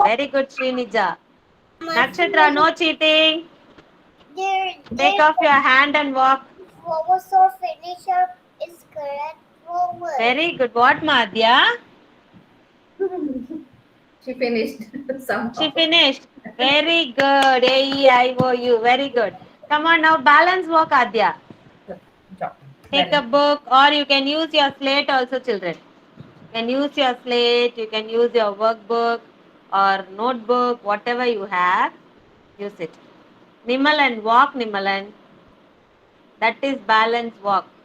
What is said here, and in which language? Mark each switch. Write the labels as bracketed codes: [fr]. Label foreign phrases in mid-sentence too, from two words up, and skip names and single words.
[en] Very good, Srinija. Nakshatra, no cheating. Take off your hand and walk. Forward or finish up is correct forward. Very good. What, Madhya? She finished She somehow. finished. Very good. A-E-I-O-U. Very good. Come on now, balance walk, Adya. Job. Take a book or you can use your slate also, children. You can use your slate, you can use your workbook or notebook, whatever you have, use it. Nimalan, walk, Nimalan. That is balance walk.